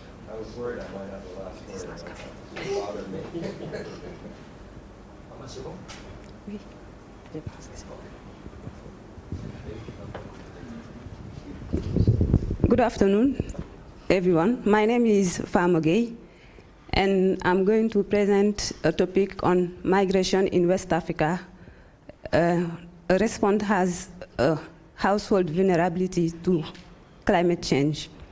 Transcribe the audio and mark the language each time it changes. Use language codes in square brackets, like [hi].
[en] I was worried I might have the last word. It bothered me. [fr] Oui, je pense que c'est bon. [en] Good afternoon, everyone. My name is Famagay, and I'm going to present a topic on migration in West Africa. A response has a household vulnerability to climate change.